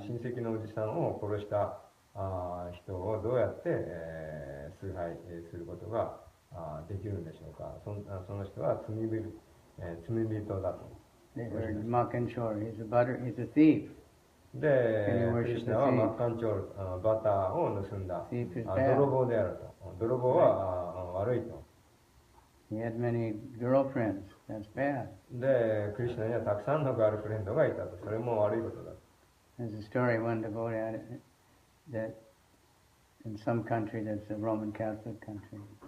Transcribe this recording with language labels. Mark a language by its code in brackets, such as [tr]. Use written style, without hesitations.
[ja] 親戚のおじさんを殺した人をどうやって、崇拝することができるんでしょうか。その人は罪人だと。 [en] They heard Makanchor, he's a thief. [ja] で、クリシュナはマッカンチョール、バターを盗んだ泥棒であると。泥棒は悪いと。 [en] He had many girlfriends. That's bad. [ja] で、クリシュナにはたくさんのガールフレンドがいたと。それも悪いことだ。 [en] There's a story one devotee had that in some country that's a Roman Catholic country.